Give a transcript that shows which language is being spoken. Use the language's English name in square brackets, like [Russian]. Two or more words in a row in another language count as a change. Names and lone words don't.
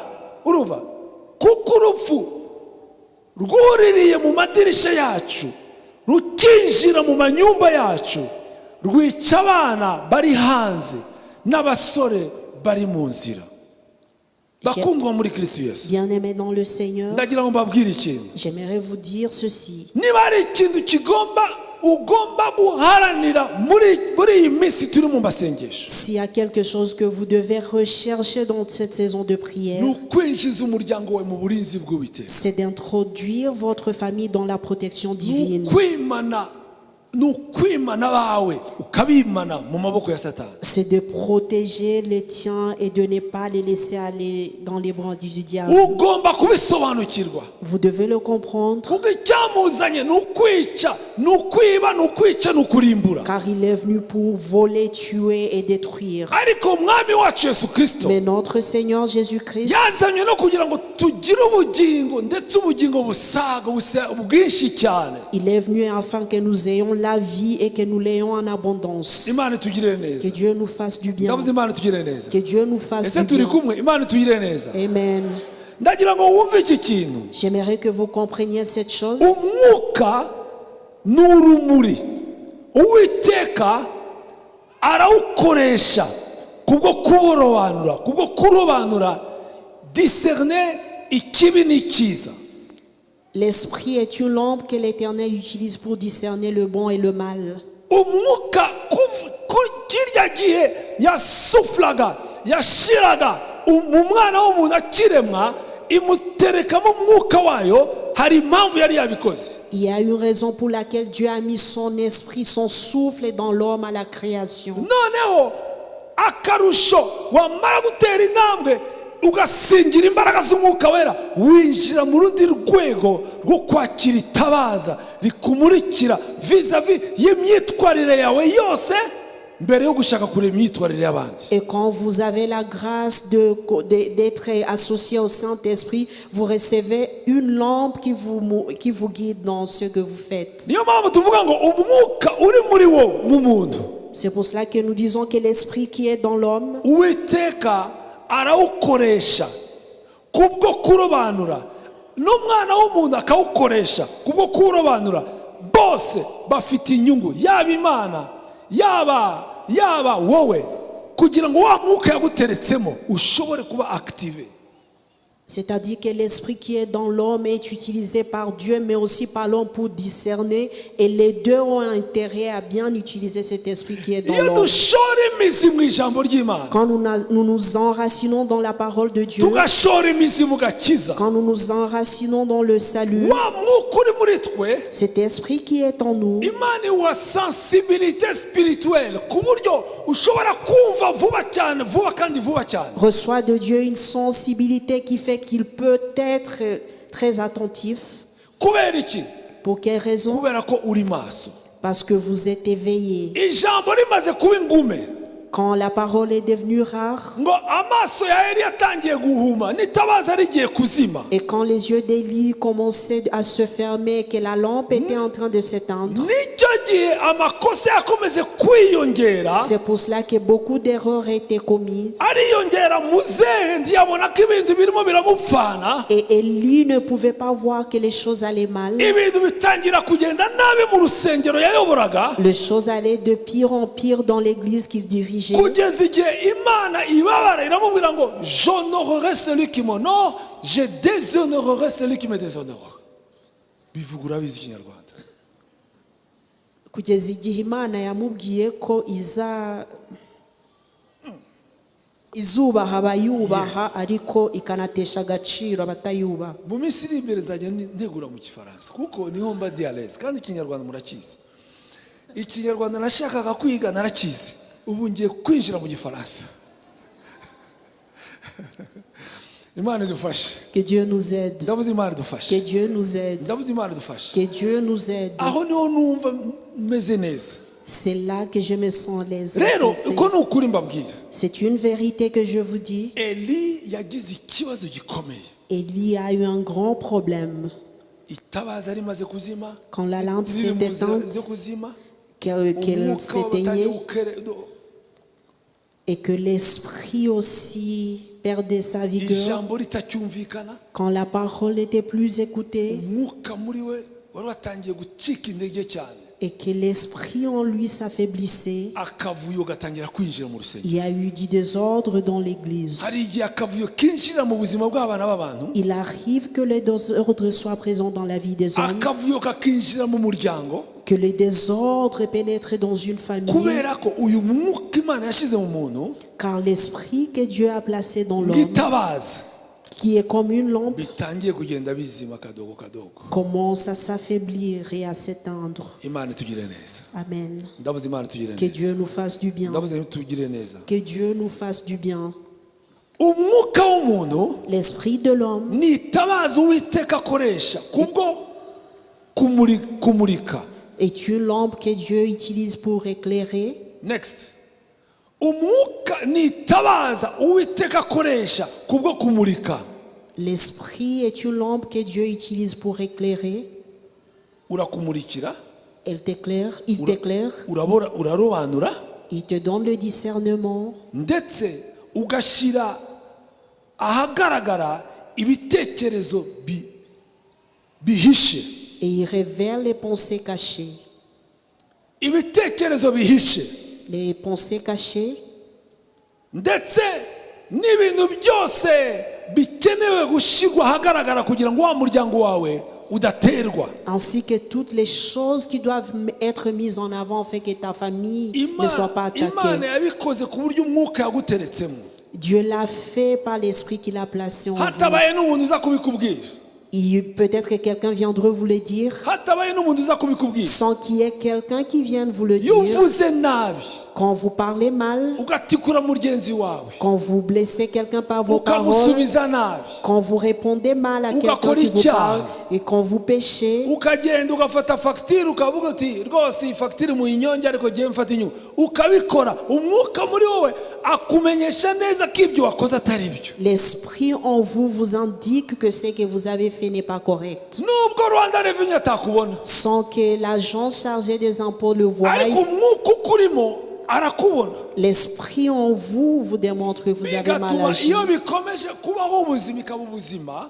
[Kinyarwanda] Urumva, kuko urupfu rwuririye mu madirisha yacu rukinjira mu manyumba yacu, rwica abana bari hanze n'abasore bari mu nzira. Bakundwa muri Kristo Yesu, [French] Bien-aimés dans le Seigneur, [Kinyarwanda] ndagira ngo mbabwire ikintu. [French] j'aimerais vous dire ceci. [Kinyarwanda] Niba ari ikintu ugomba guharanira muri iyi minsi turi mu masengesho, [French] S'il y a quelque chose que vous devez rechercher dans cette saison de prière, [Kinyarwanda] ni ukwinjiza umuryango wawe mu burinzi bw'Uwiteka, [French] c'est d'introduire votre famille dans la protection divine. [Kinyarwanda] ni ukwimana bawe ukabimana mu maboko ya Satani. [French] C'est de protéger les tiens et de ne pas les laisser aller dans les bras du diable. [Kinyarwanda] Ugomba kubisobanukirwa, [French] Vous devez le comprendre, [Kinyarwanda] kuko icyamuzanye ni ukwica, ni ukwiba, ni ukwica, ni ukurimbura. [French] car il est venu pour voler, tuer et détruire. [Kinyarwanda] Ariko umwami wacu Yesu Kristo [French] Mais notre Seigneur Jésus-Christ, [Kinyarwanda] yazanywe no kugira ngo tugire ubugingo, ndetse ubugingo busaga bwinshi cyane. [French] il est venu afin que nous ayons la vie et que nous l'ayons en abondance. [Kinyarwanda] Imana itugirire [French] Que [Kinyarwanda] neza. [French] Dieu nous fasse du bien. [Kinyarwanda] Ndavuze Imana itugirire neza. [French] Que Dieu nous fasse [Kinyarwanda] Ese [French] du [Kinyarwanda] turi [French] bien. [Kinyarwanda] kumwe? Imana itugirire neza. Amen. Ndagira ngo wumve iki kintu. [French] J'aimerais que vous compreniez cette chose. [Kinyarwanda] Umwuka ni urumuri, Uwiteka arawukoresha kubwo kurobanura discerner ikibi n'ikiza. [French] L'esprit est une lampe que l'Éternel utilise pour discerner le bon et le mal. [Kinyarwanda] Umwuka kirya gihe yasuflaga yashiraga mu mwana w'umuntu akiremwa, imuterekamo umwuka wayo, hari impamvu yari yabikoze. [French] Il y a une raison pour laquelle Dieu a mis son esprit, son souffle dans l'homme à la création. [Kinyarwanda] Noneho akarusho wamara gutera intambwe ugasingira imbaraga z'umwuka wera, winjira mu rundi rwego rwo kwakira itabaza rikumurikira vis-à-vis y'imyitwarire yawe yose, mbere yo gushaka kureba imyitwarire y'abandi. [French] Et quand vous avez la grâce d'être associé au Saint-Esprit, vous recevez une lampe qui vous guide dans ce que vous faites. [Kinyarwanda] Niyo mpamvu tuvuga ngo umwuka uri muri wo mu muntu, [French] C'est pour cela que nous disons que l'esprit qui est dans l'homme, [Kinyarwanda] Uwiteka arawukoresha kubwo kurobanura, n'umwana w'umuntu akawukoresha kubwo kurobanura. Bose bafite inyungu, yaba Imana yaba wowe, kugira ngo wa mwuka yaguteretsemo ushobore kuba active. [French] c'est-à-dire que l'esprit qui est dans l'homme est utilisé par Dieu, mais aussi par l'homme pour discerner. Et les deux ont intérêt à bien utiliser cet esprit qui est dans [Kinyarwanda] Iyo [French] l'homme. [Kinyarwanda] dushora imizi mu ijambo ry'Imana, [French] Quand nous nous enracinons dans la parole de Dieu, [Kinyarwanda] tugashora imizi mu gakiza, [French] quand nous nous enracinons dans le salut, [Kinyarwanda] wa mwuka uri muri twe, [French] cet esprit qui est en nous, [Kinyarwanda] Imana iwa [French] sensibilité spirituelle [Kinyarwanda] ku buryo ushobora kumva vuba kandi vuba cyane. [French] reçoit de Dieu une sensibilité qui fait qu'il peut être très attentif. [Kinyarwanda] Kubera iki? [French] Pour quelle raison? [Kinyarwanda] Kubera ko uri maso. [French] Parce que vous êtes éveillé. [Kinyarwanda] Ijambo rimaze kuba ingume, [French] Quand la parole est devenue rare, [Kinyarwanda] ngo amaso ya Eliya atangiye guhuma, n'itabaza rigiye kuzima, [French] et quand les yeux d'Élie commençaient à se fermer, que la lampe était en train de s'éteindre, [Kinyarwanda] nicyo gihe amakosa yakomeje kwiyongera. [French] c'est pour cela que beaucoup d'erreurs étaient commises. [Kinyarwanda] Ariyongera muzehe ntiyabona ko ibintu birimo biramupfana, [French] Et Élie ne pouvait pas voir que les choses allaient mal. [Kinyarwanda] ibintu bitangira kugenda nabi mu rusengero yayoboraga. [French] Les choses allaient de pire en pire dans l'église qu'il dirigeait. affligé [Kinyarwanda] kugeza igihe imana ibabara iramubwira ngo [French] j'honorerai celui qui m'honore, je déshonorerai celui qui me déshonore. [Kinyarwanda] Bivuga urabizi ikinyarwanda. kugeza igihe Imana yamubwiye ko izubaha abayubaha ariko ikanatesha agaciro abatayubaha. Mu minsi iri imbere zajya ntegura mu Gifaransa kuko niho mba dialese kandi ikinyarwanda murakizi. Ikinyarwanda nashakaga kwiga narakizi, ubu ngiye kwinjira mu Gifaransa. Imana idufashe. [French] Que Dieu nous aide. [Kinyarwanda] Ndavuze Imana idufashe. [French] Que Dieu nous aide. [Kinyarwanda] Ndavuze Imana idufashe. [French] Que Dieu nous aide. [Kinyarwanda] Aho niho numva meze neza. [French] C'est là que je me sens l'aise. [Kinyarwanda] Rero uko nukuri mbabwira. [French] C'est une vérité que je vous dis. [Kinyarwanda] Eli yagize ikibazo gikomeye. [French] Élie a eu un grand problème. [Kinyarwanda] Itabaza rimaze kuzima. [French] Quand la lampe s'est éteinte, qu'elle s'éteignait et que l'esprit aussi perdait sa vigueur, [Kinyarwanda] ijambo ritacyumvikana, [French] quand la parole n'était plus écoutée [Kinyarwanda] umwuka muri we wari watangiye gucika intege cyane, [French] et que l'esprit en lui s'affaiblissait, [Kinyarwanda] akavuyo gatangira kwinjira mu rusengero. [French] il y a eu du désordre dans l'église. [Kinyarwanda] Hari igihe akavuyo kinjira mu buzima bw'abana b'abantu, [French] Il arrive que le désordre soit présent dans la vie des hommes, [Kinyarwanda] akavuyo kakinjira mu muryango, [French] que le désordre pénètre dans une famille, [Kinyarwanda] kubera ko uyu mwuka Imana yashize mu muntu [French] car l'esprit que Dieu a placé dans l'homme, [Kinyarwanda] ngitabaza [French] qui est comme une lampe, [Kinyarwanda] bitangiye kugenda bizima kadogo kadogo. [French] commence à s'affaiblir et à s'éteindre. [Kinyarwanda] Imana itugire neza. Amen. Ndavuze Imana itugire [French] Que [Kinyarwanda] neza. [French] Dieu nous fasse du bien. [Kinyarwanda] Ndavuze itugire neza. [French] Que Dieu nous fasse du bien. [Kinyarwanda] Umwuka w'umuntu [French] L'esprit de l'homme [Kinyarwanda] nitabaza Uwiteka akoresha kubwo kumurika. [French] est une lampe que Dieu utilise pour éclairer. [Kinyarwanda] Next. Umwuka nitabaza Uwiteka akoresha kubwo kumurika. [French] L'esprit est une lampe que Dieu utilise pour éclairer. [Kinyarwanda] Urakumurikira, [French] Elle t'éclaire, il t'éclaire, [Kinyarwanda] urarobanura, [French] il te donne le discernement [Kinyarwanda] ndetse ugashira ahagaragara ibitekerezo bihishe. [French] et il révèle les pensées cachées. [Kinyarwanda] Ibitekerezo bihishe [French] Les pensées cachées [Kinyarwanda] ndetse n'ibintu byose bikenewe gushyirwa ahagaragara kugira ngo wa muryango wawe udaterwa. [French] ainsi que toutes les choses qui doivent être mises en avant afin que ta famille ne soit pas [Kinyarwanda] Imana [French] attaquée. [Kinyarwanda] yabikoze ku buryo umwuka yaguteretsemo, [French] Dieu l'a fait par l'esprit qu'il a placé en vous. [Kinyarwanda] hatabaye n'umuntu uza kubikubwira, [French] Peut-être que quelqu'un viendra vous le dire [Kinyarwanda] hatabaye n'umuntu uza kubikubwira. [French] sans qu'il y ait quelqu'un qui vienne vous le [Kinyarwanda] Iyo [French] dire. [Kinyarwanda] uvuze nabi [French] Quand vous parlez mal, [Kinyarwanda] ugatikura mugenzi wawe, [French] quand vous blessez quelqu'un par vos paroles, [Kinyarwanda] ukamusubiza nabi, [French] quand vous répondez mal à quelqu'un [Kinyarwanda] Ugakora [French] qui vous [Kinyarwanda] icyaha. [French] parle et quand vous péchez, [Kinyarwanda] ukagenda ugafata fagitire ukavuga uti rwose iyi fagitire muyinyonge ariko ngiye mfata inyungu, ukabikora. Umwuka muri wowe akumenyesha neza ko ibyo wakoze atari byo. [French] l'esprit en vous vous indique que ce que vous avez fait n'est pas correct. [Kinyarwanda] Nubwo Rwanda Revenue atakubona, [French] Sans que l'agent chargé des impôts le voie, [Kinyarwanda] ariko umwuka ukurimo arakubona. [French] l'esprit en vous vous démontre que vous avez mal [Kinyarwanda] Bigatuma [French] agi. [Kinyarwanda] iyo bikomeje kubaho ubuzima ikaba ubuzima,